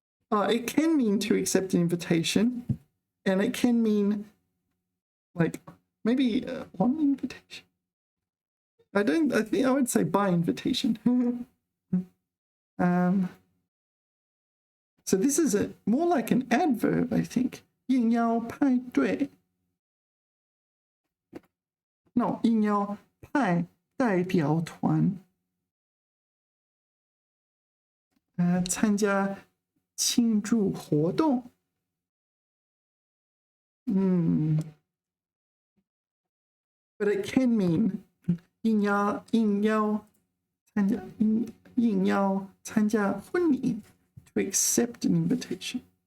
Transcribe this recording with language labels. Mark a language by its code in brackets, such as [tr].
[en] It can mean to accept an invitation, and it can mean like maybe on invitation. I think I would say by invitation. So this is more like an adverb, I think. [zh] 应邀派对. No, 应邀派代表团参加庆祝活动. [en] But it can mean [zh] 应邀参加婚礼 [en] to accept an invitation.